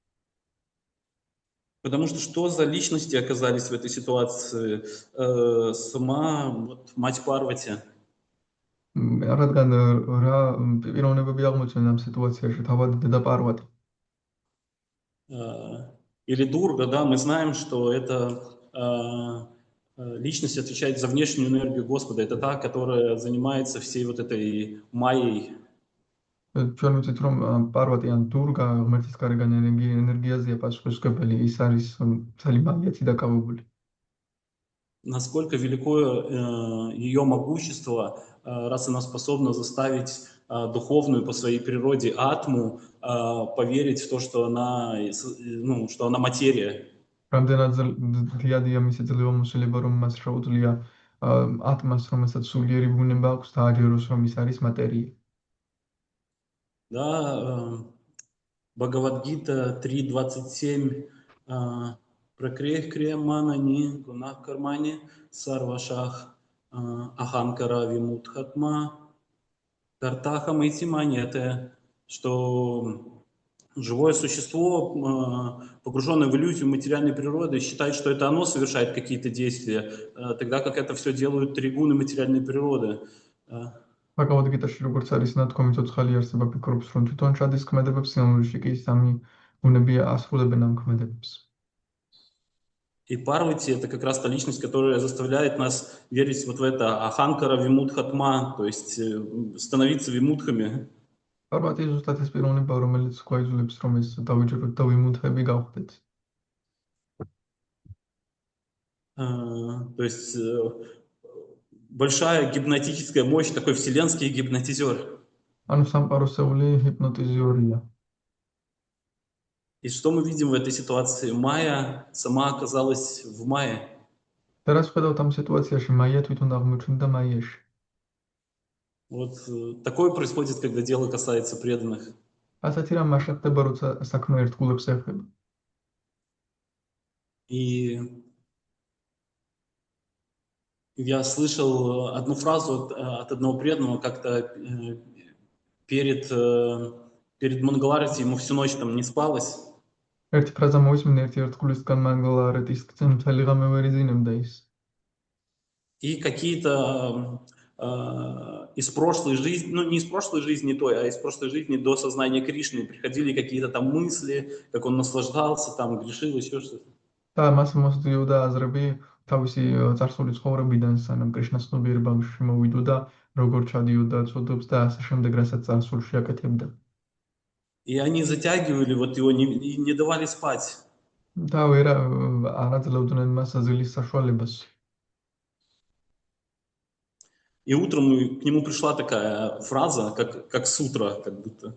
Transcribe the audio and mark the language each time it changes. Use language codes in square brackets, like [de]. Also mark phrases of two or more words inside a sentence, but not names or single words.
[ru] Потому что за личности оказались в этой ситуации? Сама вот мать Парвати. [ka] რადგან რა პიროვნებები აღმოჩნდა ამ სიტუაციაში, თავად დედა პარვატი. [ru] Или Дурга, да, мы знаем, что это личность отвечает за внешнюю энергию Господа. Это та, которая занимается всей вот этой майей. [ka] ჩვენ ვიცით, რომ პარვატი ან დურგა ღმერთის გარეგან ენერგიაზეა პასუხისმგებელი, ის არის მთელი მაგიათი დაკავებული. [ru] Насколько велико ее могущество, раз она способна заставить духовную по своей природе атму поверить в то, что она материя. [ka] რამდენად დიდია მისი ძლევამოსილება, რომ მას შეუძლია ატმას, რომელსაც სულიერი ბუნება აქვს, დააჯეროს, რომ ის არის მატერია. [ru] Да, Бхагавад-гита 3.27 [sa] प्रकृतेः क्रियमाणानि गुणैः कर्माणि सर्वशः अहंकार विमूढात्मा कर्ताहम् इति मन्यते, [ru] что живое существо, погруженное в иллюзию материальной природы, считает, что это оно совершает какие-то действия, тогда как это все делают три гуны материальной природы. [ka] ბაგავად-გიტაში როგორც არის ნათქვამი, ცოცხალი არსება ფიქრობს, რომ თვითონ ჩადის ქმედებებს, სიამოვნებაში კი სამი გუნები ასრულებენ ამ ქმედებებს. [ru] И Парвати — это как раз та личность, которая заставляет нас верить вот в это [sa] अहंकार विमूढात्मा, [ru] то есть становиться вимудхами. [ka] პარვატი ზუსტად ეს პიროვნება, რომელიც გვაიძულებს, რომ ეს დავიჯეროთ და ვიმუდხები გავხდეთ. [ru] То есть большая гипнотическая мощь, такой вселенский гипнотизер. [ka] ანუ სამყაროსეული ჰიპნოტიზორია. [ru] И что мы видим в этой ситуации? Майя сама оказалась в Майе. [ka] და რას ხედავთ ამ სიტუაციაში? მაია თვითონ აღმოჩნდა მაიაში. [ru] Вот такое происходит, когда дело касается преданных. [ka] ასეთი რამ მაშინ ხდება, როცა საქმე ერთგულებს ეხება. [ru] И я слышал одну фразу от одного преданного, как-то перед Мангаларати ему всю ночь там не спалось. [ka] ერთი ფრაზა მოვისმინე ერთი ერთგულისგან მანგალარეთის მთელი ღამე ვერ იძინებდა ის. [ru] И какие-то из прошлой жизни, ну не из прошлой жизни той, а из прошлой жизни до сознания Кришны приходили какие-то там мысли, как он наслаждался, там грешил, еще что-то. [ka] და მას მოსდიოდა აზრები თავისი წარსული ცხოვრებიდან, სანამ კრიშნას ცნობიერებაში მოვიდოდა, როგორ ჩადიოდა ცოდობს და ასე შემდეგ, რასაც წარსულში აკეთებდა. [ru] И они затягивали вот его, не давали спать. [ka] და არ აძლევდნენ მას აზილის საშუალებას. [ru] И утром к нему пришла такая фраза, как сутра, как будто.